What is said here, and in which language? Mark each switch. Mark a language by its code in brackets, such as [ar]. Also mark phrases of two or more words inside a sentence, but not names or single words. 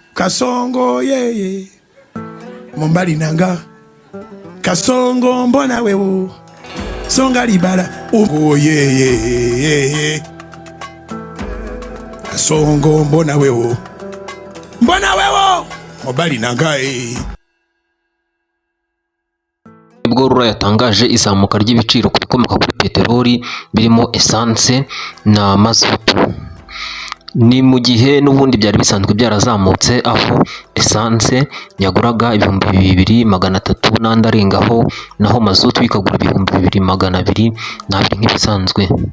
[ln] Kasongo yeye Mombali nanga Kasongo mbona wewo Songa libala oh yeye Kasongo mbona wewo Mombali nanga [rw] Ubwo RURA yatangaje izamuka ry'ibiciro ku bikomoka kuri peteroli birimo essence na mazutu. Ni mu gihe n'ubundi byari bisanzwe byarazamutse, aho essence yaguraga 2,300 n'andi arengaho, naho mazutu ikagura 2,200 nk'ibisanzwe.